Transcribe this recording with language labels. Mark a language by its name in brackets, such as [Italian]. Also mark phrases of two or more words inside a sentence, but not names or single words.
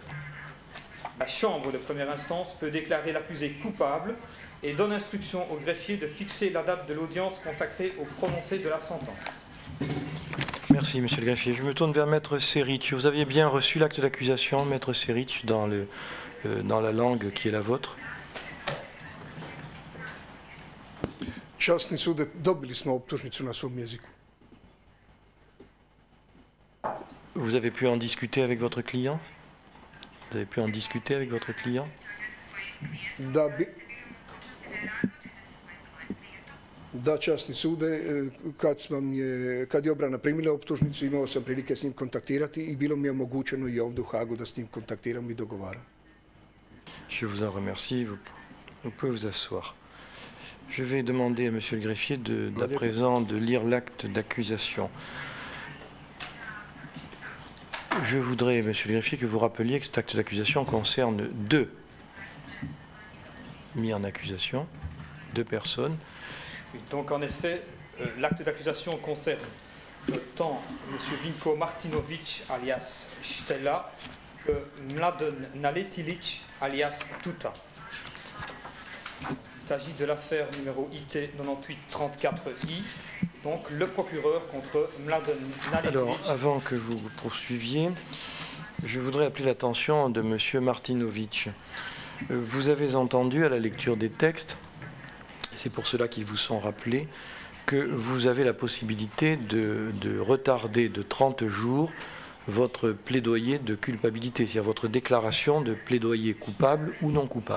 [French] La chambre de première instance peut déclarer l'accusé coupable et donne instruction au greffier de fixer la date de l'audience consacrée au prononcé de la sentence. Merci, monsieur le greffier. Je me tourne vers Maître Seric. Vous aviez bien reçu l'acte d'accusation, Maître Seric, dans la langue qui est la vôtre? [Croatian] Časni sude, dobili smo optužnicu na svom jeziku. [French] Vous avez pu en discuter avec votre client? Vous avez pu en discuter avec votre client? [Croatian] Da, časni sude, kad je obrana primila optužnicu, imao sam prilike s njim kontaktirati i bilo mi je omogućeno i ovdje u Hagu da s njim kontaktiram i dogovaram. [French] Je vous en remercie. Vous pouvez vous asseoir. Je vais demander à monsieur le greffier d'à présent de lire l'acte d'accusation. Je voudrais, monsieur le greffier, que vous rappeliez que cet acte d'accusation concerne 2 mis en accusation, 2 personnes. Donc en effet, l'acte d'accusation concerne tant M. Vinko Martinovic alias Stella que Mladen Naletilic alias Tuta. Il s'agit de l'affaire numéro IT 9834I, donc le procureur contre Mladen Naletilic. Alors, avant que vous poursuiviez, je voudrais appeler l'attention de M. Martinovic. Vous avez entendu à la lecture des textes, c'est pour cela qu'ils vous sont rappelés, que vous avez la possibilité de retarder de 30 jours votre plaidoyer de culpabilité, c'est-à-dire votre déclaration de plaidoyer coupable ou non coupable.